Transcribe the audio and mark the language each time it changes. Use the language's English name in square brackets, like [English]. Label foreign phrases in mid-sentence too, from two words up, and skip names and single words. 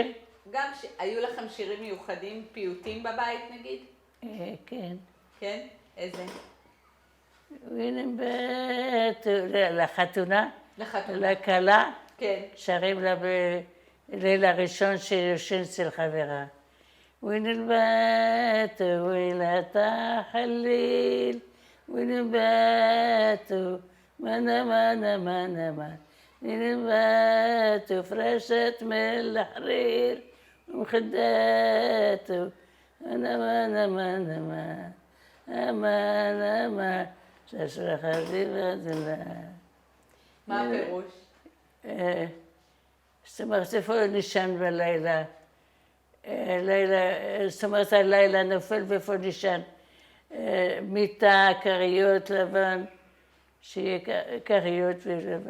[Hebrew] גם היו לכם שירים מיוחדים, פיוטים בבית נגיד? כן. כן? איזה? לחתונה, לחתונה. לכלה, כן. שרים לה בליל הראשון שיושן אצל חברה. [Arabic] وين البات ويلة حليل وين البات مانا مانا مانا ما وين البات فرشت من الحرير ومخدات انا مانا مانا ما امان امان شاشرة خزيبة الله. [Hebrew] מה הפירוש? זאת אומרת, איפה נשען בלילה? זאת אומרת, הלילה נופל ואיפה נשען? מיטה, כריות לבן, שיהיה כריות ולבן.